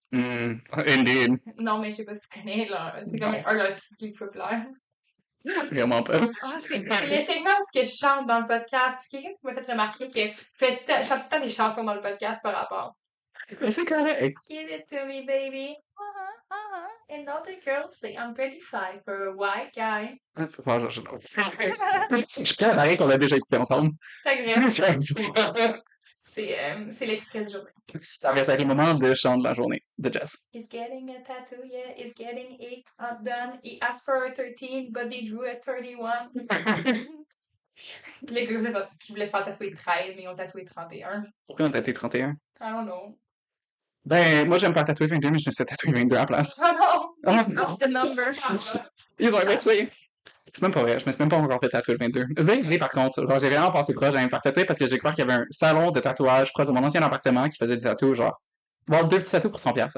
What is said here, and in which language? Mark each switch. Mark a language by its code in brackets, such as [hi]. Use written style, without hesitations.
[en] Indeed. [fr] Non, mais je sais pas si tu connais, là. C'est comme un artiste qui est populaire. Vraiment pas. Ah, c'est le segment où ce que je chante dans le podcast. Parce que quelqu'un qui m'a fait remarquer que je chante tout le temps des chansons dans le podcast par rapport. Mais c'est correct. [en] Give it to me, baby. And all the girls say I'm pretty fly for a white guy. [fr] Faut faire genre. Je suis prêt à marier qu'on a déjà écouté ensemble. C'est agréable. C'est l'extrait du jour. Ça va être le moment de chant de la journée de jazz. [en] He's getting a tattoo, yeah, he's getting it done. He asked for a 13, but they drew a 31. [fr] Les gars qui voulaient se faire tatouer 13, mais ils ont tatoué 31. Pourquoi on a tatoué 31? [en] I don't know. [fr] Ben, moi, j'aime pas tatouer 22, mais je me suis tatoué 22 à la place. Oh non! [en] They [fr] non. [en] switched the number. [fr] Ils ont inversé. C'est même pas vrai, je me suis même pas encore fait tatouer le 22. Le 23, par contre, genre, j'ai vraiment pensé proche d'aller me faire tatouer parce que j'ai cru qu'il y avait un salon de tatouage proche de mon ancien appartement qui faisait des tatous, genre, bon, 2 petits tatous pour 100$.